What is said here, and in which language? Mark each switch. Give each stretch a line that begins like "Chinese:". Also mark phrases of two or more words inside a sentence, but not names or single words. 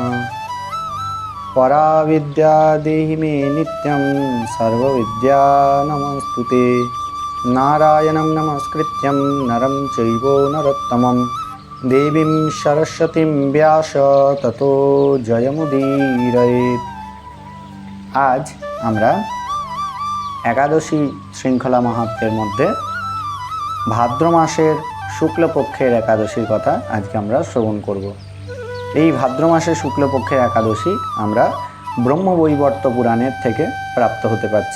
Sanskrit: पराविद्या देहि मे नित्यं सर्वविद्या नमस्तुते। नारायणं नमस्कृत्यं नरं चैव नरोत्तमं देवीं सरस्वतीं व्यास ततो जयमुदीरयेत्।
Bangla: आज আমরা একাদশী শৃঙ্খলা মাহাত্ম্যের মধ্যে ভাদ্র মাসের শুক্লপক্ষের একাদশীর কথা আজকে আমরা শ্রবণ করব। এই ভাদ্র মাসের শুক্লপক্ষের একাদশী আমরা ব্রহ্মবৈবর্ত পুরাণের থেকে প্রাপ্ত হতে পারছি।